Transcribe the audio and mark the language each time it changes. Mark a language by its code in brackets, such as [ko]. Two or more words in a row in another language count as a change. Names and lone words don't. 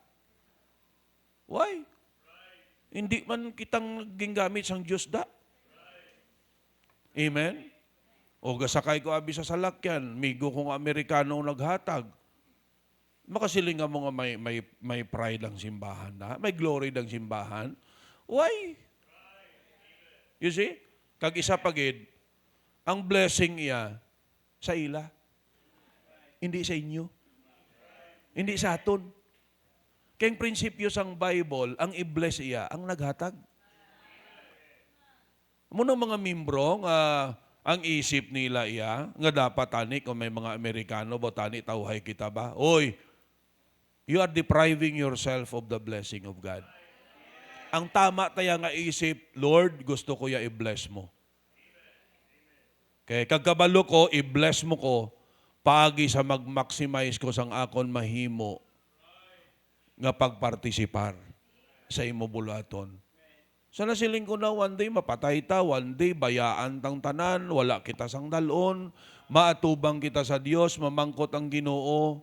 [en] Why? [hil] Hindi man kitang gingamit sa Diyos da. Amen? O gasakay ko abi sa salakyan, migo kong Amerikanong naghatag. Makasiling nga mo nga may pride ang simbahan na, may glory ng simbahan. [en] Why? You see? [hil] Kag isa pagid, ang blessing iya sa ila. Hindi sa inyo. Hindi sa aton. Kaya prinsipyo sang Bible, ang i-bless iya, ang naghatag. Muna mga membro, ang isip nila iya, nga dapat tani, kung may mga Amerikano, tani, tawhay kita ba? Oy, [en] you are depriving yourself of the blessing of God. [hil] Ang tama tayo nga isip, Lord, gusto ko ya i-bless mo. Kaya kagkabalo ko, i-bless mo ko, paagi sa mag-maximize ko sang akon mahimo nga pagpartisipar sa imo bulaton. So nasiling ko na [en] one day [hil] mapatay ta, [en] one day [hil] bayaan tang tanan, wala kita sang dalon, maatubang kita sa Dios, mamangkot ang Ginoo.